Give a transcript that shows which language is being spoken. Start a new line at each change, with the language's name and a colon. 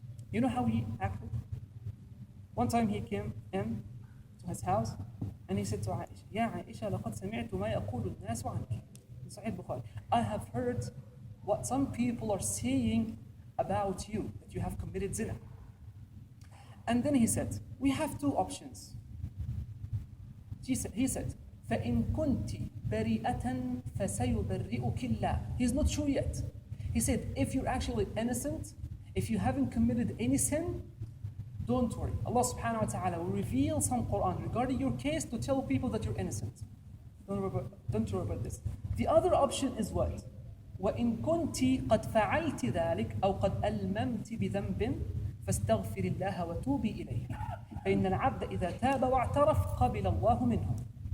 English: You know how he acted? One time he came in to his house and he said to Aisha, Ya Aisha,
Arabic: لقد سمعت ما يقول الناس عنك.
English: In Sahih Bukhari, I have heard what some people are saying about you, that you have committed zina. And then he said, we have two options. He said,
Arabic: فَإِن كُنْتِ بَرِيئَةً فَسَيُبَرِّئُكِ اللَّهُ.
English: He's not sure yet. He said, if you're actually innocent, if you haven't committed any sin, don't worry. Allah subhanahu wa ta'ala will reveal some Quran regarding your case to tell people that you're innocent. Don't worry about this. The other option is what?
Arabic: وَإِن كُنْتِ قَدْ فَعَلْتِ ذَلِكَ أَوْ قَدْ أَلْمَمْتِ بِذَنْبٍ فَاسْتَغْفِرِ اللَّهَ وَتُوبِي إِلَيْهِ فَإِنَّ الْعَبْدَ إِذَا تَابَ وَاعْتَرَفَ قَبِلَ اللَّهُ مِنْهُ.